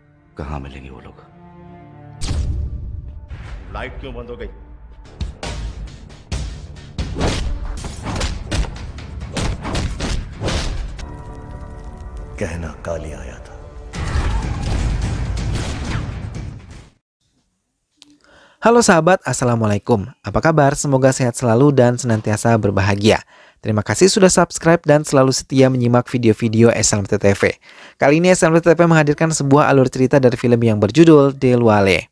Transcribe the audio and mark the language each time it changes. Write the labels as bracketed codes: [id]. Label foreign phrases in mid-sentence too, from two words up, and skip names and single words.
[hi] कहाँ मिलेंगे वो लोग? लाइट क्यों बंद हो गई? कहना काली आया था। [id] Halo sahabat, Assalamualaikum. Apa kabar? Semoga sehat selalu dan senantiasa berbahagia. Terima kasih sudah subscribe dan selalu setia menyimak video-video SLMT TV. Kali ini SLMT TV menghadirkan sebuah alur cerita dari film yang berjudul Dilwale.